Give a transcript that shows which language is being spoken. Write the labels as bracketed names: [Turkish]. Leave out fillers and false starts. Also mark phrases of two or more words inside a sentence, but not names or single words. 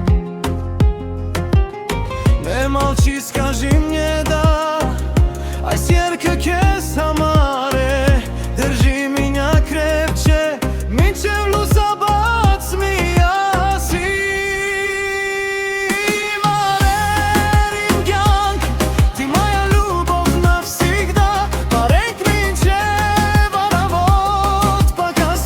[Russian] Молчи, скажи мне да, [Armenian] այս երգը քեզ համար է, [Russian] держи меня крепче, [Armenian] մինչև լուսաբաց միասին արեր իմ կյանք, [Russian] ты моя любовь навсегда, [Armenian] պարենք մինչև առավոտ, [Russian] пока